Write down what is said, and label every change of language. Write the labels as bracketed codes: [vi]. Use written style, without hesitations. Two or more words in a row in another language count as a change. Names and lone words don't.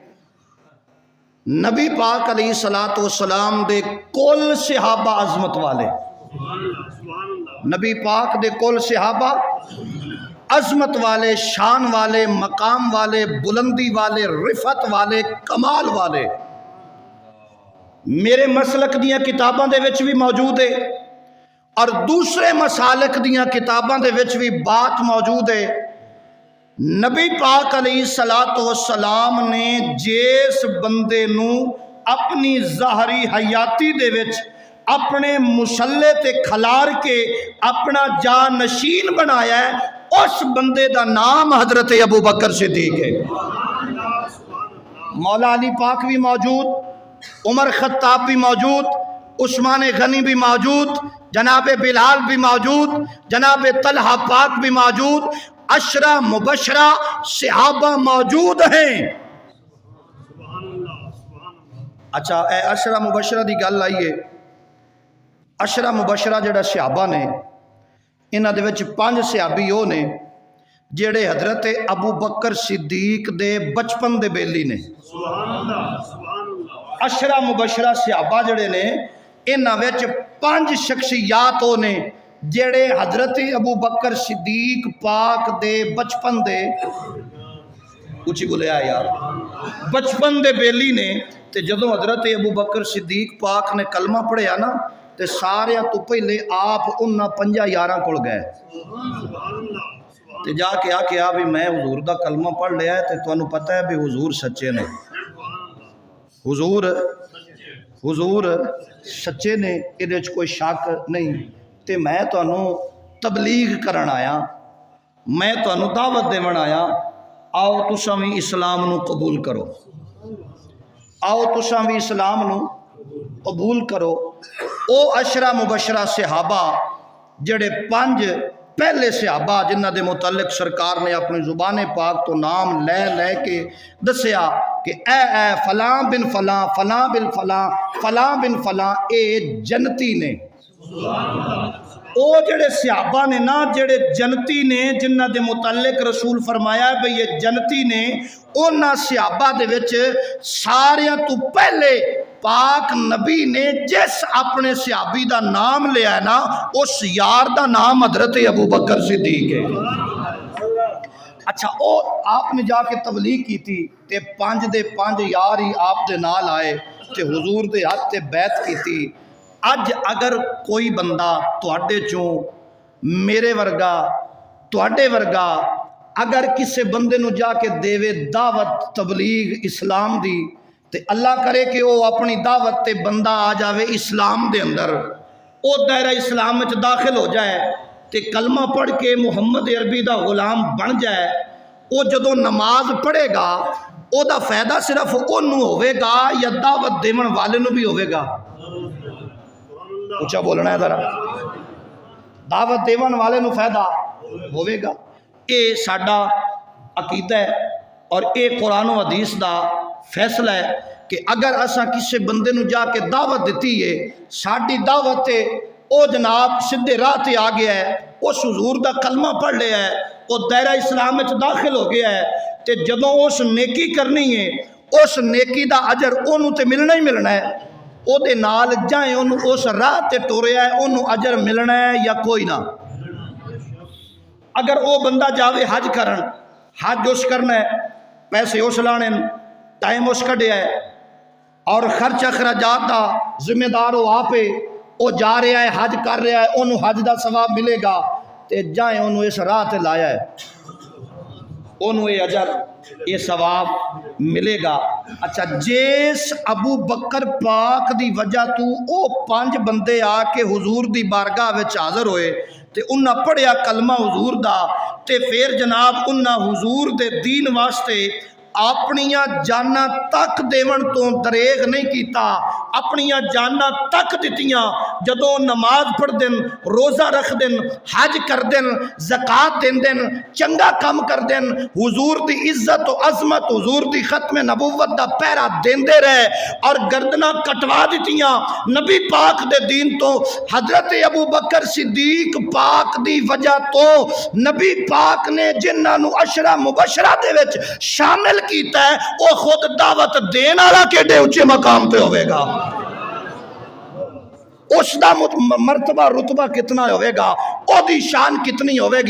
[pa] نبی پاک [ar] علیہ الصلوۃ والسلام [pa] دے کل صحابہ عظمت والے، نبی پاک دے کل صحابہ عظمت والے، شان والے، مقام والے، بلندی والے، رفعت والے، کمال والے۔ میرے مسلک دیاں کتاباں دے وچ بھی موجود ہے، اور دوسرے مسالک دیاں کتاباں دے وچ بھی بات موجود ہے۔ نبی پاک [ar] علیہ الصلوۃ والسلام [pa] نے جس بندے نو اپنی ظاہری حیاتی دے وچ اپنے مسلے تے کھلار کے اپنا جانشین بنایا ہے، اس بندے دا نام حضرت ابو بکر صدیق ہے۔ مولا علی پاک بھی موجود، عمر خطاب بھی موجود، عثمان غنی بھی موجود، جناب بلال بھی موجود، جناب طلحہ پاک بھی موجود، عشرہ مبشرہ صحابہ موجود ہیں۔ اچھا، اے عشرہ مبشرہ دی گل آئیے، عشرہ مبشرہ جڑا صحابہ نے، انہاں دے وچ 5 صحابی وہ نے جڑے حضرت ابو بکر صدیق دے بچپن دے بیلی نے۔ عشرہ مبشرہ صحابہ جڑے نے، انہاں وچ 5 شخصیات وہ نے جڑے حضرت ابو بکر صدیق پاک دے بچپن دے، اچھی بولے آیا یار، بچپن دے بیلی نے۔ تے جدوں حضرت ابو بکر صدیق پاک نے کلمہ پڑھیا نا، تے سارے تو پہلے آپ انہاں 5 یاراں کول گئے، تے جا کے آکھیا بھی میں حضور دا کلمہ پڑھ لیا ہے، تے تانوں پتہ ہے بھی حضور سچے نے، حضور سچے نے، ادھے وچ کوئی شک نہیں، تے میں تانوں تبلیغ کرن آیا، میں تانوں دعوت دیون آیا، آؤ تساں بھی اسلام نو قبول کرو، آؤ تساں بھی اسلام نو قبول کرو۔ او عشرہ مبشرہ صحابہ جڑے 5 پہلے صحابہ جنہ دے متعلق سرکار نے اپنی زبان پاک تو نام لے لے کے دسیا کہ اے فلاں بن فلاں، فلاں بن فلاں، فلاں بن فلاں، اے جنتی نے۔ او جڑے صحابہ نے نا، جڑے جنتی نے، جنہ دے متعلق رسول فرمایا ہے بھئی یہ جنتی نے، انہاں صحابہ دے وچ ساریاں تو پہلے پاک نبی نے جس اپنے صحابی دا نام لیا ہے نا، اس یار دا نام حضرت ابو بکر صدیق ہے۔ اچھا، او آپ نے جا کے تبلیغ [ur] کی تھی، [pa] تے 5 دے 5 یار ہی آپ دے نال آئے، تے حضور دے ہاتھ تے بیعت [ur] کی تھی۔ [pa] اج اگر کوئی بندہ تواڈے چوں میرے ورگا تواڈے ورگا اگر کسے بندے نو جا کے دیوے دعوت تبلیغ اسلام دی تے اللہ کرے کہ وہ اپنی دعوت تے بندہ آ جاوے اسلام دے اندر، او دائرہ اسلام وچ داخل ہو جائے تے کلمہ پڑھ کے محمد عربی دا غلام بن جائے، او جدوں نماز پڑھے گا او دا فائدہ صرف اونوں ہوے گا یا دعوت دیون والے نو بھی ہوے گا؟ اونچا بولنا ہے ذرا، دعوت دیون والے نو فائدہ ہوے گا۔ اے ساڈا عقیدہ ہے اور اے قرآن و حدیث دا فیصلہ ہے کہ اگر اساں کسے بندے نو جا کے دعوت دیتی ہے، ساڈی دعوت ہے او جناب سدھے راہ تے آ گیا ہے، اس حضور دا کلمہ پڑھ لیا ہے، وہ دائرہ اسلام وچ داخل ہو گیا ہے، تے جدوں اس نیکی کرنی ہے اس نیکی دا اجر اونوں تے ملنا ہی ملنا ہے، او دے نال جائیں اونوں اس راہ تے ٹوریا ہے اونوں اجر ملنا ہے یا کوئی نہ۔ اگر او بندہ جاوے حج کرن، حج اس کرنا ہے، پیسے اس لانے، ٹائم اس کڈیا ہے اور خرچ اخراجات دا ذمہ دار ہو آپے، او جا رہا ہے حج کر رہا ہے، انہوں حج دا ثواب ملے گا تے جائیں انہوں اس راہ تے لایا ہے، انہوں یہ اجر یہ ثواب ملے گا۔ اچھا جیس ابو بکر پاک دی وجہ تو او 5 بندے آ کے حضور دی بارگاہ وچ حاضر ہوئے تے انہاں پڑھیا کلمہ حضور دا تے پھر جناب انہاں حضور دے دین واسطے اپنیاں جاناں تک دیون تو دریغ نہیں کیتا، اپنیاں جاناں تک دتیاں، جدوں نماز پڑھ دن، روزہ رکھ دن، حج کر دن، زکوٰۃ دین دن، چنگا کام کر دن، حضور دی عزت و عظمت، حضور دی ختم نبوت دا پہرا دیندے رہے اور گردناں کٹوا دتیاں نبی پاک دے دین تو۔ حضرت ابو بکر صدیق پاک دی وجہ تو نبی پاک نے جنہاں نو عشرہ مبشرہ دے وچ شامل کیتا ہے او خود دعوت دین والا کیڑے اونچے مقام پہ ہوئے گا، اس دا مرتبہ رتبہ کتنا ہوئے گا، او دی شان کتنی ہوئے گی۔